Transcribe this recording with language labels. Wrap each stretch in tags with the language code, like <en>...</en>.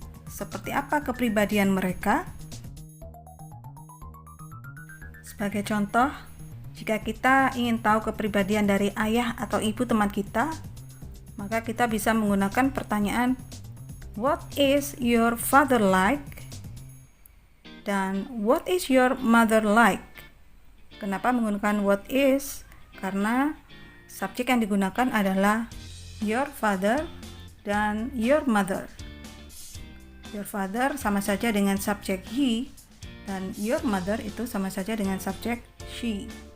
<id>Seperti apa kepribadian mereka? Sebagai contoh, jika kita ingin tahu kepribadian dari ayah atau ibu teman kita, maka kita bisa menggunakan pertanyaan</id> <en>what is your father like? Dan what is your mother like?</en> <id>Kenapa menggunakan what is? Karena subjek yang digunakan adalah your father dan your mother.</id> <en>Your father</en> <id>sama saja dengan subjek he, dan</id> <en>your mother</en> <id>itu sama saja dengan subjek she.</id>